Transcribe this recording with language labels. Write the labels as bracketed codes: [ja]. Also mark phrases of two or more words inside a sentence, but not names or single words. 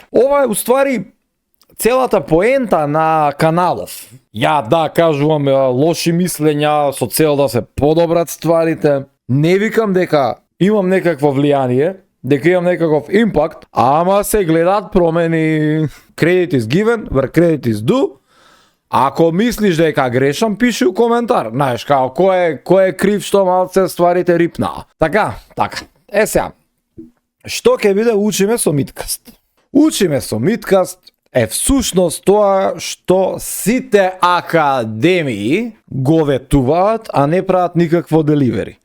[mk] Ова е уствари целата поента на каналов. Ја да кажувам лоши мислења со цел да се подобрат стварите. Не викам дека имам некакво влијание, дека имам некаков импакт, ама се гледат промени. [en] Credit is given, where credit is due. [mk] Ако мислиш дека грешам, пиши у коментар. Знаеш, као, кој е крив што малце стварите рипнаа. Така. Сега, што ќе биде учиме со Миткаст? Учиме со Миткаст е всушност тоа што сите академии го ветуваат, а не прават никакво деливери.